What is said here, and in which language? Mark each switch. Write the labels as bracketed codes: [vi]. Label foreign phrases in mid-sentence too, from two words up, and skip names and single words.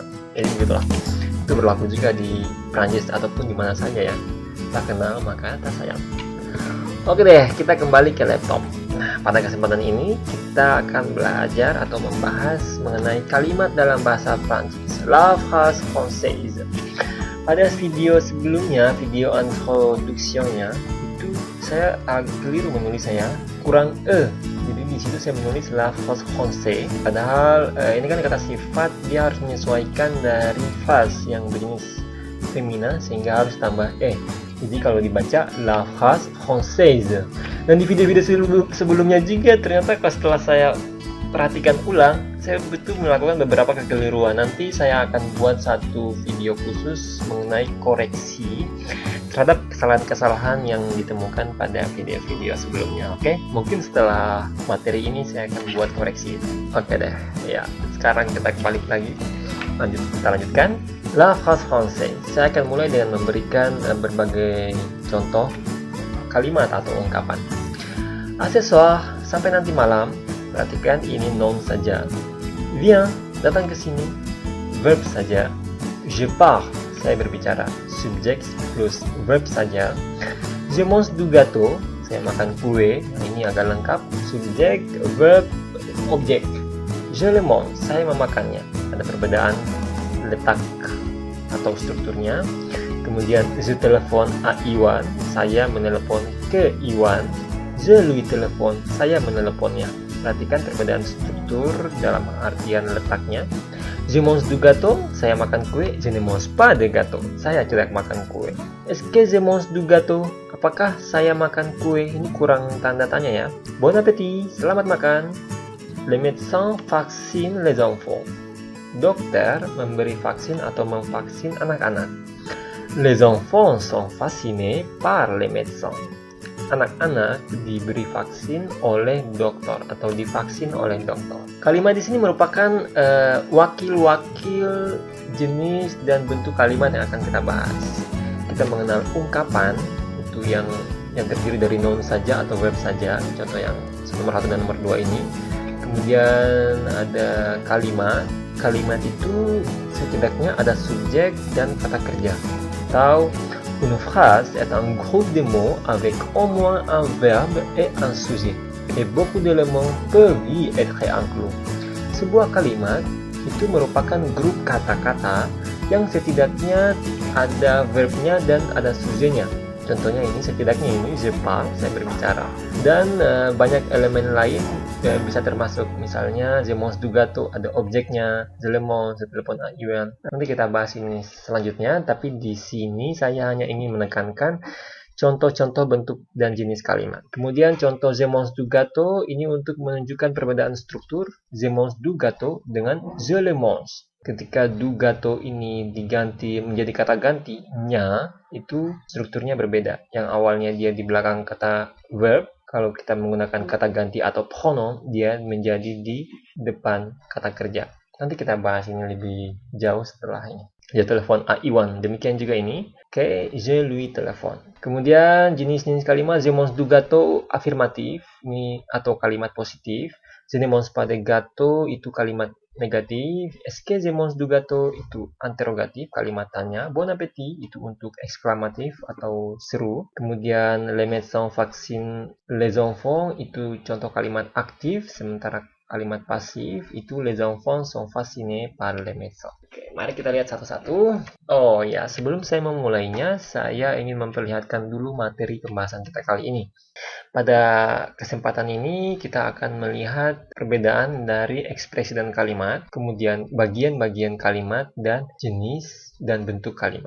[id] Jadi begitulah. Itu berlaku juga di Prancis ataupun di mana saja ya. Tak kenal maka tak sayang. Oke deh, kita kembali ke laptop. Nah, pada kesempatan ini kita akan belajar atau membahas mengenai kalimat dalam bahasa Prancis, [fr] la phrase française. [id] Pada video sebelumnya, video introduction-nya, itu saya agak keliru menulis, saya kurang jadi di situ saya menulis [fr] la phrase française, [id] padahal ini kan kata sifat, dia harus menyesuaikan dari phrase yang berjenis femina sehingga harus tambah jadi kalau dibaca [fr] la phrase française. [id] Dan di video-video sebelumnya juga ternyata setelah saya perhatikan ulang, saya betul melakukan beberapa kekeliruan. Nanti saya akan buat satu video khusus mengenai koreksi terhadap kesalahan-kesalahan yang ditemukan pada video-video sebelumnya. Oke, mungkin setelah materi ini saya akan buat koreksi. Oke deh, ya sekarang kita balik lagi. Kita lanjutkan. [fr] La phrase française. [id] Saya akan mulai dengan memberikan berbagai contoh kalimat atau ungkapan. [fr] À ce soir, [id] sampai nanti malam. Perhatikan ini noun saja. Viens, datang ke sini. Verb saja. [fr] Je pars, [id] saya berbicara. Subjek plus verb saja. [fr] Je mange du gâteau, [id] saya makan kue. Nah, ini agak lengkap. Subjek, verb, objek. [fr] Je le mange, [id] saya memakannya. Ada perbedaan letak atau strukturnya. Kemudian [fr] je téléphone à Iwan, [id] saya menelepon ke Iwan. [fr] Je lui téléphone, [id] saya meneleponnya. Perhatikan perbedaan struktur dalam artian letaknya. [fr] Je mange du gâteau, [id] saya makan kue. [fr] Je ne mange pas de gâteau, [id] saya tidak makan kue. [fr] Est-ce que je mange du gâteau, [id] apakah saya makan kue? Ini kurang tanda tanya ya. [fr] Bon appétit, [id] selamat makan. [fr] Le médecin vaccine les enfants, [id] dokter memberi vaksin atau memvaksin anak-anak. [fr] Les enfants sont vaccinés par les médecins. [id] Anak-anak diberi vaksin oleh dokter atau divaksin oleh dokter. Kalimat di sini merupakan wakil-wakil jenis dan bentuk kalimat yang akan kita bahas. Kita mengenal ungkapan itu yang terdiri dari noun saja atau verb saja. Contoh yang nomor 1 dan nomor 2 ini. Kemudian ada kalimat. Kalimat itu setidaknya ada subjek dan kata kerja. [fr] Atau une phrase est un groupe de mots avec au moins un verbe et un sujet. Et beaucoup d'éléments peuvent y être inclus. [id] Sebuah kalimat itu merupakan grup kata-kata yang setidaknya ada verbnya dan ada subjetnya. Contohnya ini, setidaknya ini [fr] je parle, [id] saya berbicara. Dan banyak elemen lain bisa termasuk, misalnya [fr] je mange du gâteau, [id] ada objeknya, [fr] je le mange, je téléphone à Iwan. [id] Nanti kita bahas ini selanjutnya, tapi di sini saya hanya ingin menekankan contoh-contoh bentuk dan jenis kalimat. Kemudian contoh [fr] je mange du gâteau [id] ini untuk menunjukkan perbedaan struktur [fr] je mange du gâteau [id] dengan [fr] je le mange. [id] Ketika [fr] du gâteau [id] ini diganti menjadi kata gantinya, itu strukturnya berbeda. Yang awalnya dia di belakang kata verb, kalau kita menggunakan kata ganti atau pronom, dia menjadi di depan kata kerja. Nanti kita bahas ini lebih jauh setelah ini. Dia telepon A Iwan. Demikian juga ini. Oke, [fr] je lui telepon. [id] Kemudian jenis-jenis kalimat [fr] je mange du gâteau [id] afirmatif ini atau kalimat positif. [fr] Je ne mange pas de gâteau [id] itu kalimat negatif. [fr] Est-ce que je mange du gâteau [id] itu interrogatif, kalimat tanya. [fr] Bon appétit [id] itu untuk eksklamatif atau seru. Kemudian [fr] les médecins vaccine les enfants [id] itu contoh kalimat aktif, sementara kalimat pasif itu [fr] les enfants sont fascinés par les médecins. [id] Oke, mari kita lihat satu-satu. Oh ya, sebelum saya memulainya, saya ingin memperlihatkan dulu materi pembahasan kita kali ini. Pada kesempatan ini kita akan melihat perbedaan dari ekspresi dan kalimat, kemudian bagian-bagian kalimat dan jenis dan bentuk kalimat.